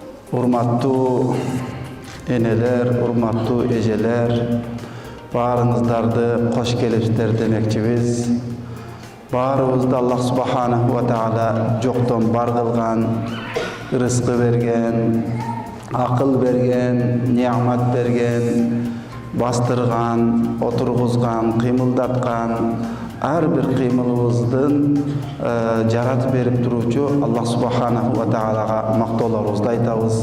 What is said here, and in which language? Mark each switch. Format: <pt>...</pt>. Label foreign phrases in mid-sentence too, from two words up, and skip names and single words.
<ky>Урматтуу энелер, урматтуу эжелер, баарыңыздарды кош келипсиздер демекчибиз. Баарыбызды</ky> <ar>الله سبحانه وتعالى</ar> <ky>жоктон бар кылган, рызкы берген, акыл берген, неамат берген, бастырган, отургузган, кыймылдаткан, ар бир кыймылыбыздын жаратып берип туруучу</ky> <ar>الله سبحانه وتعالى</ar> <ky>мактоолорубузду айтабыз.</ky>